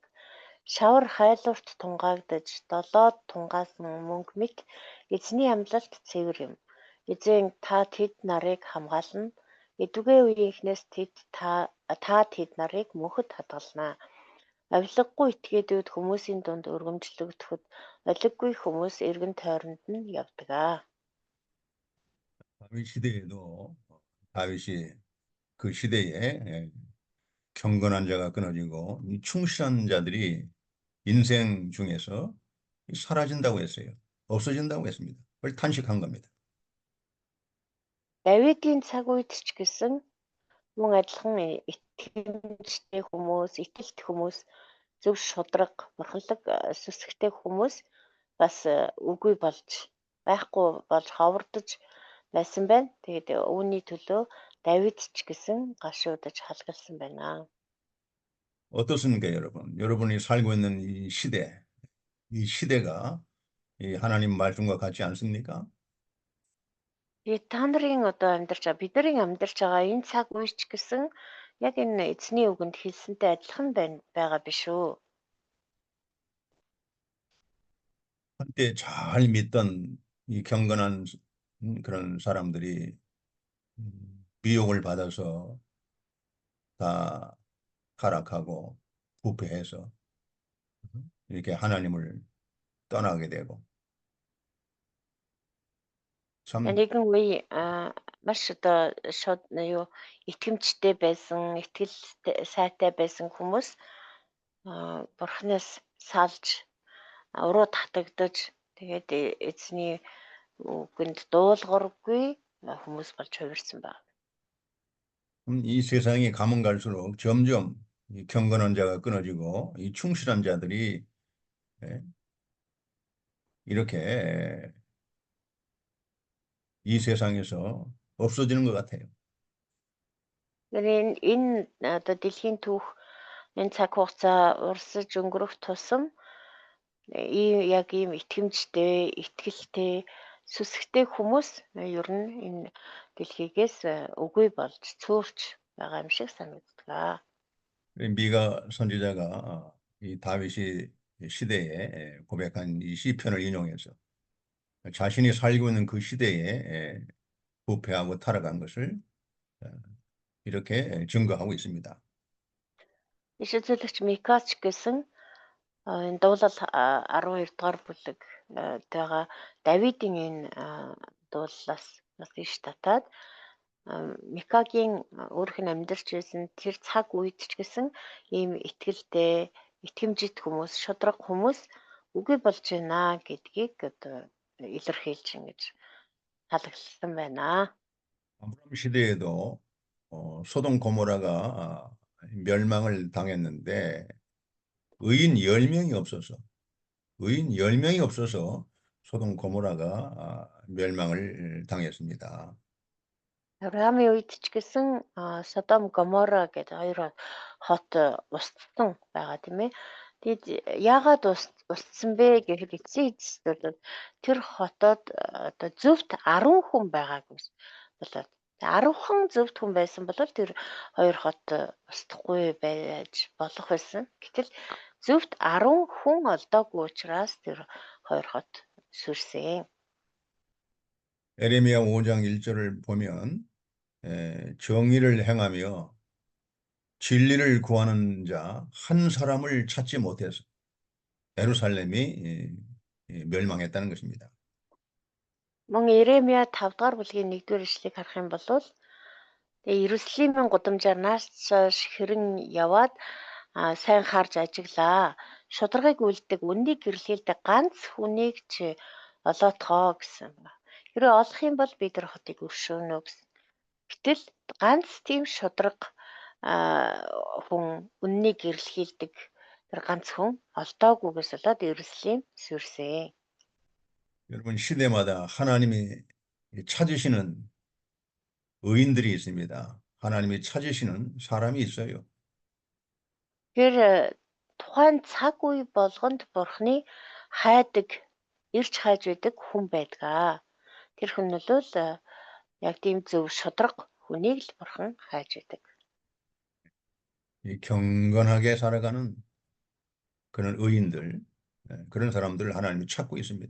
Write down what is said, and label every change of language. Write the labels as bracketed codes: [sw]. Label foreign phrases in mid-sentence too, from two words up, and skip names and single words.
[mn] Шавар хайлуурт тунгаагдаж долоод тунгаасан мөнгө мэт эзний амлалт цэвэр юм. Эзэн та тэд нарыг хамгаална. Эдүгээ үеийнхнээс та тэд нарыг мөнхөд хадгалнаа. Авилгагүй этгээдүүд хүмүүсийн дунд өргөмжлөгдөхөд олиггүй хүмүүс эргэн тойронд нь явдаг. [ko] 다윗 시대에도 다윗이 그 시대에 경건한 자가 끊어지고 충실한 자들이 인생 중에서 사라진다고 했어요. 없어진다고 했습니다. 그걸 탄식한 겁니다. [mn] Давидын цаг үед ч гэсэн мөн адилхан итгэмжтэй хүмүүс, итгэлт хүмүүс, зөв шудраг, бурханлаг сүсгтэй хүмүүс бас үгүй болж байхгүй болж ховордож байсан байна. Тэгээд үүний төлөө Давид ч гэсэн гашуудаж халгалсан байна. [ko] 어떻습니까, 여러분? 여러분이 살고 있는 이 시대가 이 하나님 말씀과 같지 않습니까? [mn] Та нарын одоо бидний амьдарч байгаа энэ цаг үе ч гэсэн яг энэ эзний үгэнд хэлсэнтэй адилхан байгаа биш үү? [ko] 한때 잘 믿던 이 경건한 그런 사람들이 미혹을 받아서 다 타락하고 부패해서 이렇게 하나님을 떠나게 되고 참 [mn] Нэгэн үе маш одоо шууд юу итгэмжтэй байсан, итгэл сайтай байсан хүмүүс бурхнаас салж уруу татагдаж тэгээд эзний үгэнд дуулуургүй хүмүүс болж хувирсан байна. [ko] 이 세상이 가면 갈수록 점점 이 경건한 자가 끊어지고 이 충실한 자들이 이렇게 이 세상에서 없어지는 것 같아요. [mn] Энэ одоо дэлхийн түүх энэ цаг хугацаа урсаж өнгөрөх тусам яг ийм итгэмжтэй, итгэлтэй, сүсгтэй хүмүүс ер нь энэ дэлхийгээс үгүй болж цөөрч байгаа юм шиг санагддаг. [ko] 미가 선지자가 이 다윗이 시대에 고백한 이 시편을 인용해서 자신이 살고 있는 그 시대에 부패하고 타락한 것을 이렇게 증거하고 있습니다. [mn] Иш үзүүлэгч Микач гэсэн Энэ дуулал 12 дугаар бүлэг байгаа Давидын энэ дууллаас бас иш татаад Микагийн өөрийнх нь амьдарч байсан тэр цаг үед ч гэсэн ийм итгэлтэй, итгэмжит хүмүүс, шударга хүмүүс үгүй болж байна гэдгийг одоо илэрхийлж ингэж халагласан байна. [ko] 아브라함 시대에도 소돔 고모라가 멸망을 당했는데 의인 10명이 없어서 의인 10명이 없어서 소돔 고모라가 멸망을 당했습니다. [mn] Авраамийн үед ч гэсэн Содом Гомора гэдэг хоёр хот устсан байгаа тийм ээ. Тэгэд яагаад устсан бэ гэхэд эцсийн эцэстүүд тэр хотод одоо зөвхт 10 хүн байгаагүй болоод 10хан зөвхт хүн байсан бол тэр хоёр хот устдахгүй байж болох байсан. Гэтэл зөвхт 10 хүн олдоогүй учраас тэр хоёр хот сүрсэн. [ko] 에레미야 5장 1절을 보면 정의를 행하며 진리를 구하는 자 한 사람을 찾지 못해서 예루살렘이 멸망했다는 것입니다. [mn] Мөн Иремья 5 дугаар бүлгийн 1-р ишлэгийг харах юм бол тэгээ Иерусалимын гудамжаар нааш цааш хэрэн яваад сайн харж ажиглаа. Шударгыг үлддэг, үннийг гэрлэлдэг ганц хүнийг ч олоотхоо гэсэн. Хэрэв олох юм бол бид нар хотыг өршөөнө гэсэн. Гэтэл ганц тийм шударга хүн үннийг гэрлэлдэг тэр ганц хүн олдоогүйгээс болоод Иерусалим сүрсэн. [ko] 여러분 시대마다 하나님이 찾으시는 의인들이 있습니다. 하나님이 찾으시는 사람이 있어요. [mn] Тэр тухайн цаг үе болгонд Бурхны хайдаг, ирж хайж байдаг хүн байдаг. Тэр хүн нь бол яг тийм зөв шударга хүнийг л Бурхан хайж байдаг. [ko] 이 경건하게 살아가는 그런 의인들, 그런 사람들을 하나님이 찾고 있습니다.